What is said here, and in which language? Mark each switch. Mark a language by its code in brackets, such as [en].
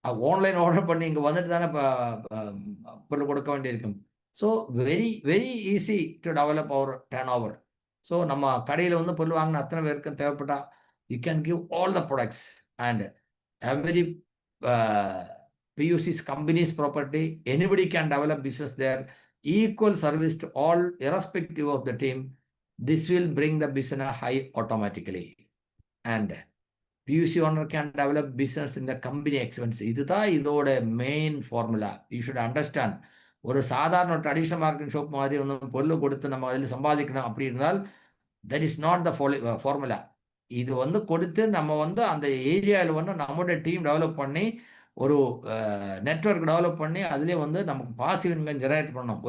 [ta] Online order பண்ணி இங்க வந்துட்டு தானே பொருள் கொடுக்க வேண்டியிருக்கும். [en] So very very easy to develop our turn over. [ta] ஸோ நம்ம கடையில வந்து பொருள் வாங்கின அத்தனை பேருக்கும் தேவைப்பட்டா [en] You can give all the products and every PUC's company's property. Anybody can develop business there. Equal service to all, irrespective of the team. This will bring the business high automatically. And PUC owner can develop business in the company expense. [ta] இதுதான் இதோட main formula. [en] You should understand. [ta] ஒரு சாதாரண traditional market shop மாதிரி ஒன்று பொருள் கொடுத்து நம்ம அதில் சம்பாதிக்கணும் அப்படி இருந்தால் [en] That is not the formula. [ta] இது வந்து கொடுத்து நம்ம வந்து அந்த ஏரியாவில் வந்து நம்மளுடைய டீம் டெவலப் பண்ணி ஒரு நெட்வொர்க் டெவலப் பண்ணி அதிலே வந்து நமக்கு பாசிவ் இன்கம் ஜெனரேட் பண்ணணும்.